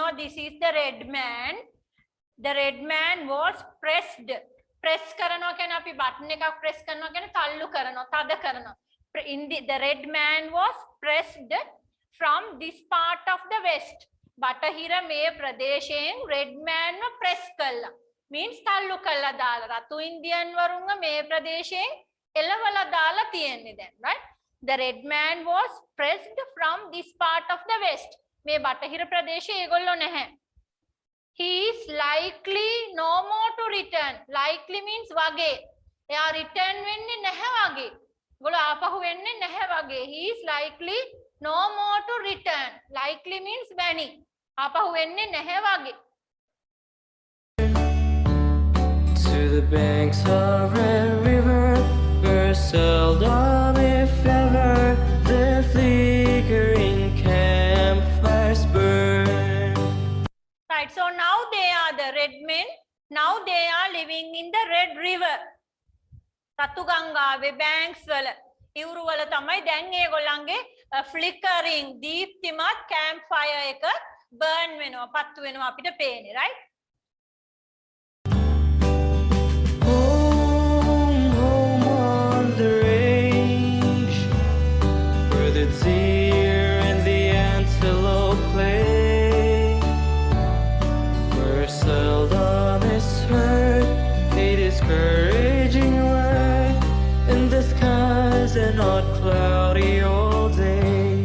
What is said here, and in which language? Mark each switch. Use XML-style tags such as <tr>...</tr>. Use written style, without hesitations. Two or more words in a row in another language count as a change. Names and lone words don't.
<en>this is the red man. The red man was pressed.</en> <si>Press කරනවා කියන්නේ අපි button එකක් press කරනවා කියන්නේ තල්ලු කරනවා, තද කරනවා.</si> <en>The red man was pressed from this part of the west.</en> <si>බටහිර මේ ප්‍රදේශයෙන්</si> <en>red man</en> <si>ව press කළා. Means තල්ලු කළා දාලා. රතු ඉන්දියන් වරුන්ව මේ ප්‍රදේශයෙන් එලවලා දාලා තියෙන්නේ දැන්,</si> <en>right? The red man was pressed from this part of the west.</en> <si>මේ බටහිර ප්‍රදේශයේ ඒගොල්ලෝ නැහැ.</si> <en>He is likely no more to return. Likely means</en> <si>වගේ. එයා return වෙන්නේ නැහැ වගේ. ඒගොල්ලෝ ආපහු වෙන්නේ නැහැ වගේ.</si> <en>He is likely no more to return. Likely means</en> <si>වැනි. ආපහු වෙන්නේ නැහැ වගේ.</si> <en>To the banks of Red River, where seldom if ever the flickering campfires burn. Right, so now they are the red men. Now they are living in the Red River.</en> <si>රතු ගංගාවේ banks වල ඉවුරු වල තමයි දැන් ඒගොල්ලන්ගේ flickering දීප්තිමත් campfire එක burn වෙනවා, පත්තු වෙනවා අපිට පේන්නේ,</si> <en>right? Home, home on the range, where the deer and the antelope play, where seldom is heard a discouraging word, and the skies are not cloudy all day.</en>